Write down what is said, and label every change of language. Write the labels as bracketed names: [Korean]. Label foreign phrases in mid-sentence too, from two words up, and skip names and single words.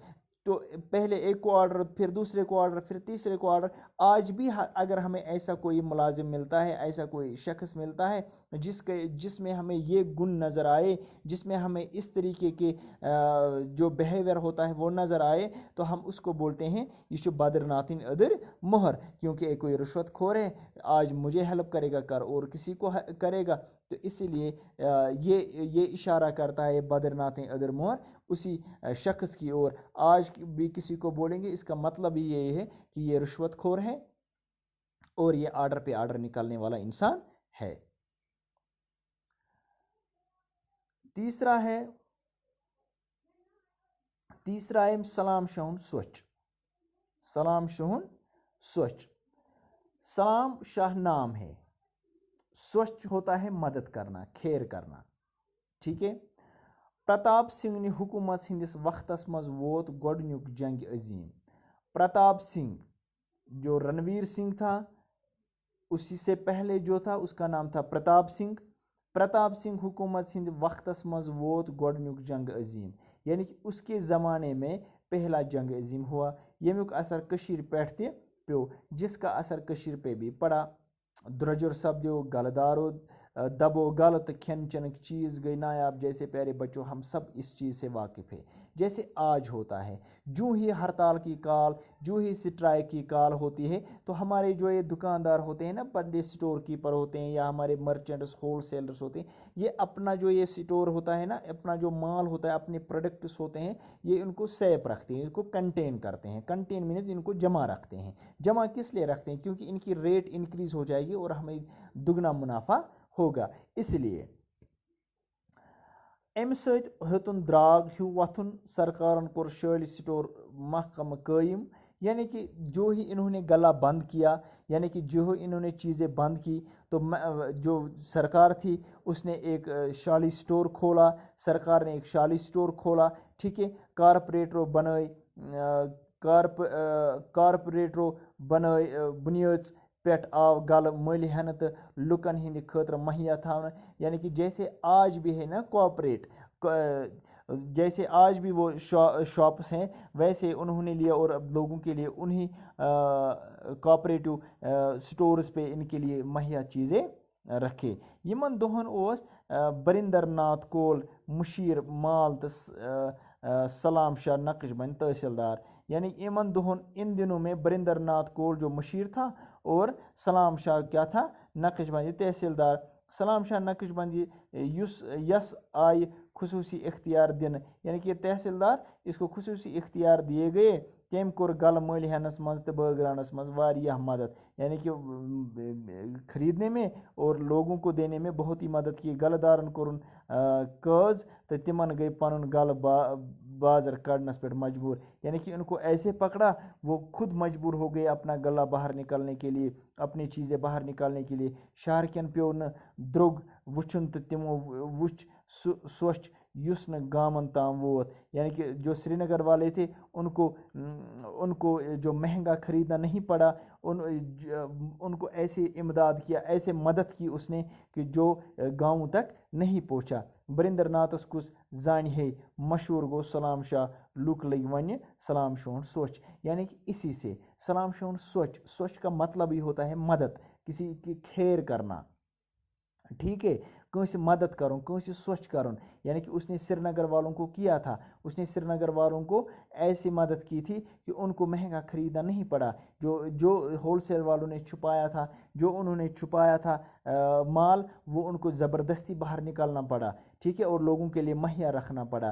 [Urdu] تو پہلے ایک کو آرڈر, پھر دوسرے کو آرڈر, پھر تیسرے کو آرڈر. آج بھی اگر ہمیں ایسا کوئی ملازم ملتا ہے, ایسا کوئی شخص ملتا ہے جس میں ہمیں یہ گن نظر آئے, جس میں ہمیں اس طریقے کے جو بیہیویئر ہوتا ہے وہ نظر آئے, تو ہم اس کو بولتے ہیں [Kashmiri] یہ چھُ بدر ناتھن أدٕر مۄہر. [Urdu] کیونکہ کوئی رشوت خور ہے, آج مجھے ہیلپ کرے گا کر اور کسی کو کرے گا. تو اسی لیے یہ اشارہ کرتا ہے بدر ناتھن أدٕر مۄہر اسی شخص کی اور. آج بھی کسی کو بولیں گے اس کا مطلب ہی یہ ہے کہ یہ رشوت خور ہے اور یہ آرڈر پہ آرڈر نکالنے والا انسان ہے. تیسرا ہے سلام شہن سوچ. سلام شہن سوچ. سلام شاہ نام ہے, سوچ ہوتا ہے مدد کرنا, خیر کرنا. ٹھیک ہے. [Kashmiri] پرتاپ سنگھ نے حکومت ہندس وقتس مز ووت گۄڈنیُک جنگ عظیم. [Urdu] پرتاپ سنگھ جو رنویر سنگھ تھا اسی سے پہلے جو تھا اس کا نام تھا پرتاپ سنگھ. [Kashmiri] پرتاپ سنگھ حکومت ہند وقتس مز ووت گۄڈنیُک جنگ عظیم. [Urdu] یعنی کہ اس کے زمانے میں پہلا جنگ عظیم ہوا, [Kashmiri] ییٚمیُک اثر کشیر پٮ۪ٹھ تہِ پیو, [Urdu] جس کا اثر کشیر پہ بھی پڑا. [Kashmiri] درجر سپدیو, گلہ دارو دبو گل تو کھین چنک چیز گئی نایاب. [Urdu] جیسے پیارے بچوں ہم سب اس چیز سے واقف ہے. جیسے آج ہوتا ہے, جو ہی ہڑتال کی کال, جو ہی سٹرائک کی کال ہوتی ہے تو ہمارے جو یہ دکاندار ہوتے ہیں نا, بڑے اسٹور کیپر ہوتے ہیں یا ہمارے مرچنٹس ہول سیلرس ہوتے ہیں, یہ اپنا جو یہ اسٹور ہوتا ہے نا, اپنا جو مال ہوتا ہے, اپنے پروڈکٹس ہوتے ہیں, یہ ان کو سیف رکھتے ہیں, ان کو کنٹین کرتے ہیں. [English] contain means [Urdu] ان کو جمع رکھتے ہیں. جمع کس لیے رکھتے ہیں؟ کیونکہ ان کی [English] rate increase [Urdu] ہو جائے گی اور ہمیں دگنا منافع ہوگا. [Kashmiri] اس لیے امہِ سۭتۍ ہیوٚتُن درٛاگ ہیوٗ وۄتھُن, سرکارن کوٚر شٲلۍ سٹور محکمہ قٲیِم. [Urdu] یعنی کہ جو ہی انہوں نے گلا بند کیا, یعنی کہ جو ہی انہوں نے چیزیں بند کی, تو جو سرکار تھی اس نے ایک شالی سٹور کھولا. سرکار نے ایک شالی سٹور کھولا. ٹھیک ہے. [Kashmiri] کارپوریٹرو بنٲے بُنیٲژ پٮ۪ٹھ آو گلہٕ مٔلۍ ہٮ۪نہٕ تہٕ لُکن ہِنٛدِ خٲطرٕ مہیا تھاونہٕ. [Urdu] یعنی کہ جیسے آج بھی ہے نا کوآپریٹ, جیسے آج بھی وہ شاپس ہیں ویسے انہوں نے لیا اور اب لوگوں کے لیے انہی کوآپریٹو سٹورز پہ ان کے لیے مہیا چیزیں رکھے. [Kashmiri] یمن دۄہن اوس بریندر ناتھ کول مشیر مال تہٕ سلام شاہ نقش بند تحصیلدار. [Urdu] یعنی ان دنوں میں بریندر ناتھ کول جو مشیر تھا اور سلام شاہ کیا تھا, نقش بندی تحصیلدار. [Kashmiri] سلام شاہ نقش بندی یس آئی خصوصی اختیار دن، [Urdu] یعنی کہ تحصیلدار اس کو خصوصی اختیار دیے گئے، [Kashmiri] تم کور گل مل ہینس مز تو بٲگراونس مز واریاہ مدد، [Urdu] یعنی کہ خریدنے میں اور لوگوں کو دینے میں بہت ہی مدد کی۔ [Kashmiri] گلہ دارن کورن قٲض تو تمن گئی پنن گل بازر کڑنس پہ مجبور، [Urdu] یعنی کہ ان کو ایسے پکڑا وہ خود مجبور ہو گئے اپنا گلہ باہر نکالنے کے لیے، اپنی چیزیں باہر نکالنے کے لیے۔ [Kashmiri] شہر کن پیو نہ درگ وچھن تو تمو وچھ سوچ یس نہ گامن تام ووت، [Urdu] یعنی کہ جو سری نگر والے تھے ان کو جو مہنگا خریدنا نہیں پڑا، ان کو ایسے امداد کیا، ایسے مدد کی اس نے کہ جو گاؤں تک نہیں پہنچا۔ [Kashmiri] بریندر ناتھس کس زان ہے مشہور گو سلام شاہ، لوک لگ ون سلام شاہن سوچ، [Urdu] یعنی کہ اسی سے سلام شاہن سوچ کا مطلب ہی ہوتا ہے مدد، کسی کی خیر کرنا، ٹھیک ہے، [Kashmiri] کنس مدد کرن، کنس سوچ کرن، [Urdu] یعنی کہ اس نے سری نگر والوں کو کیا تھا، اس نے سری نگر والوں کو ایسی مدد کی تھی کہ ان کو مہنگا خریدنا نہیں پڑا، جو ہول سیل والوں نے چھپایا تھا، جو انہوں نے چھپایا تھا مال، وہ ان کو زبردستی باہر نکالنا پڑا، ٹھیک ہے، اور لوگوں کے لیے مہیا رکھنا پڑا۔